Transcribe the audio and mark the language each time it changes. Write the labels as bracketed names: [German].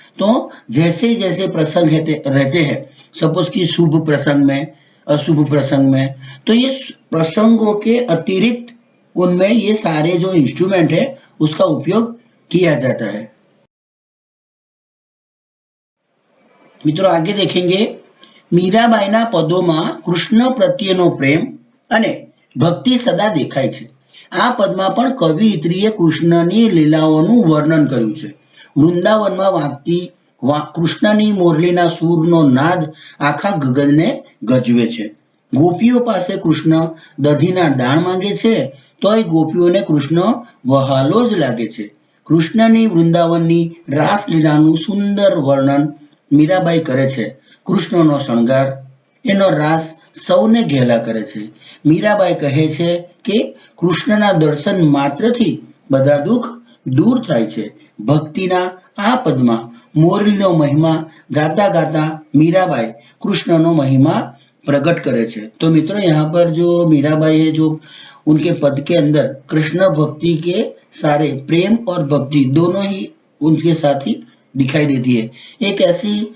[Hindi] तो जैसे जैसे प्रसंग रहते हैं, सपोज कि शुभ प्रसंग में, अशुभ प्रसंग में, तो ये प्रसंगों के अतिरिक्त उनमें ये सारे जो इंस्ट्रूमेंट है उसका उपयोग किया जाता है। [Gujarati] મિત્રો [Hindi] આગે દેખેંગે [Gujarati] મીરાબાઈના પદોમાં કૃષ્ણ પ્રત્યેનો પ્રેમ અને ભક્તિ સદા દેખાય છે। આ પદમાં પણ કવિયત્રીએ કૃષ્ણની લીલાઓનું વર્ણન કર્યું છે। વૃંદાવનમાં વાગતી કૃષ્ણની મોરલીના સૂરનો નાદ આખા ગગનને ગજવે છે। ગોપીઓ પાસે કૃષ્ણ દધીના દાણ માંગે છે તોય ગોપીઓને કૃષ્ણ વહાલો જ લાગે છે। કૃષ્ણની વૃંદાવનની રાસલીલાનું સુંદર વર્ણન મીરાબાઈ કરે છે। કૃષ્ણનો શણગાર, એનો રાસ સૌને ઘેલા કરે છે। મીરાબાઈ કહે છે કે કૃષ્ણના દર્શન માત્રથી બધા દુઃખ દૂર થાય છે। ભક્તિના આ પદમાં મોરલીનો મહિમા ગાતા गाता मीराबाई कृष्णનો महिमा प्रकट करे छे। [Hindi] तो मित्रों, यहाँ पर जो मीराबाई है, जो उनके पद के अंदर कृष्ण भक्ति के सारे प्रेम और भक्ति दोनों ही उनके साथ ही दिखाई देती है। एक ऐसी